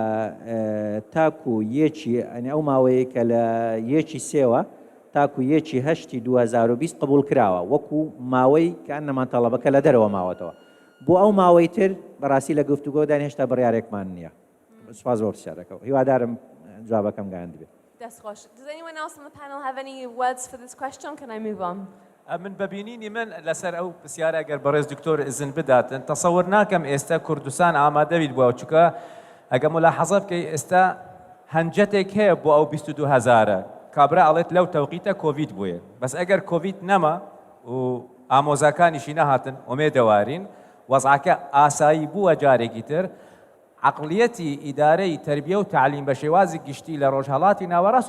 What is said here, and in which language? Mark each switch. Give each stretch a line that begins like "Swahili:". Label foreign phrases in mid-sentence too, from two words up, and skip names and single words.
Central Kurdish: تاکو یەکی ئەو ماوەیە کە لە یەکی سێوە تاکو یەکی هەشتی 2020 قبول کراوە وەکو ماوەی کە ئەنەمان تەڵەبەکە لە دەرەوە ماوەتەوە بۆ ئەو ماوەی تر بەڕاستی لە گفتوگۆدان هێشتا بڕیارێکمان نییە سپاس بۆ پرسیارەکەەوە هیوادارم جوابەکەم گەیاند بێت.
English: Does anyone else on the panel have any words for this question? Can I move on?
Central Kurdish: من ببینینی من لەسەر ئەو پرسیارە ئەگەر بەڕێز دکتۆر ئزن بداتن تەسەور ناکەم ئێستا کوردستان ئامادەبیت بووە چونکە ئەگە ملاحەزە بکەی ئێستا هەنجەتێک هەیە بۆ ئەو 22,000 کابرا ئەڵێت لەو تەوقیتە کۆڤید بووە بەس ئەگەر کۆڤید نەما و ئامۆزاکانیشی نەهاتن ئۆمێ دەوارین وەزعەکە ئاسایی بووە جارێکی تر عقلیەتی ئیدارەی
Arabic: تربیە و تعلیم
Central Kurdish: بە شێوازی گشتی لە ڕۆژهەڵاتی ناوەڕاست